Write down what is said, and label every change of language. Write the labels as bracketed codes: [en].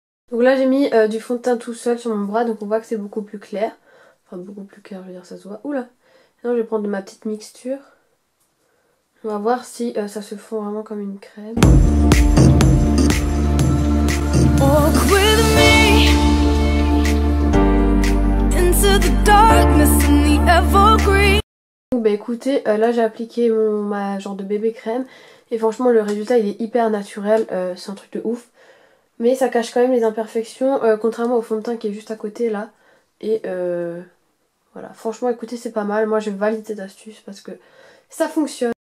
[fr] Donc là j'ai mis du fond de teint tout seul sur mon bras, donc on voit que c'est beaucoup plus clair. Enfin beaucoup plus clair, je veux dire, ça se voit. Oula. Maintenant je vais prendre de ma petite mixture. On va voir si ça se fond vraiment comme une crème. [en] Walk with me into the darkness in the evergreen. [fr] Bah écoutez, là j'ai appliqué ma genre de bébé crème et franchement le résultat il est hyper naturel, c'est un truc de ouf. Mais ça cache quand même les imperfections, contrairement au fond de teint qui est juste à côté là. Et voilà, franchement écoutez c'est pas mal, moi je valide cette astuce parce que ça fonctionne.